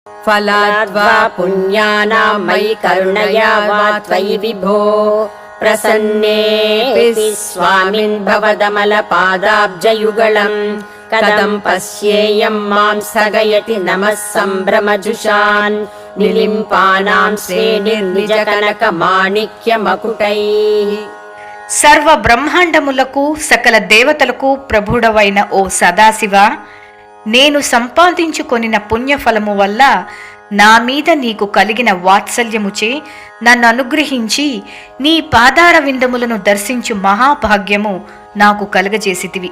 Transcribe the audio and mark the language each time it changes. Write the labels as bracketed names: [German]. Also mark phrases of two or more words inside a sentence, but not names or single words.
[Sanskrit] फलाद्वा पुण्यानां मयि करुणया वा त्वयि विभो प्रसन्नेऽपि स्वामिन् भवदमलपादाब्जयुगळम् कथं पश्येयं मां स्थगयति नमः सम्भ्रमजुषान् निलिम्पानां श्रेणिर्निजकनकमाणिक्यमकुटैः। [Telugu] సర్వ బ్రహ్మాండములకు సకల దేవతలకు ప్రభుడవైన ఓ సదాశివ, నేను సంపాదించుకొనిన పుణ్యఫలము వల్ల నా మీద నీకు కలిగిన వాత్సల్యముచే నన్ను అనుగ్రహించి నీ పాదార విందములను దర్శించు మహాభాగ్యము నాకు కలుగజేసితివి.